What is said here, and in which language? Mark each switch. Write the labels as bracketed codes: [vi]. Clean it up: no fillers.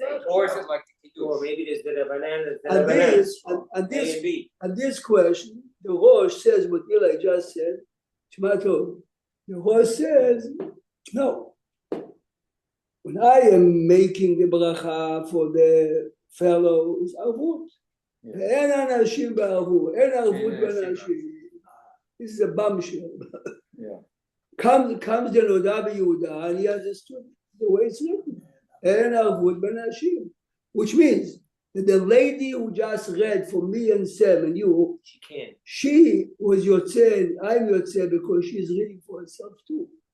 [en] Or is it like or maybe there's the banana and this question, the Rosh says what Eli just said. The Rosh says, no. When I am making the bracha for the fellow, it's arvut. [he] אין אנשים בערבות, אין ערבות באנשים. [en] This is a bombshell. comes the נודע ביהודה, and he understood the way it's written. [he] אין ערבות באנשים. [en] Which means that the lady who just read for me and Sam and you, she was Yotzeh, I'm Yotzeh because she's reading for herself too.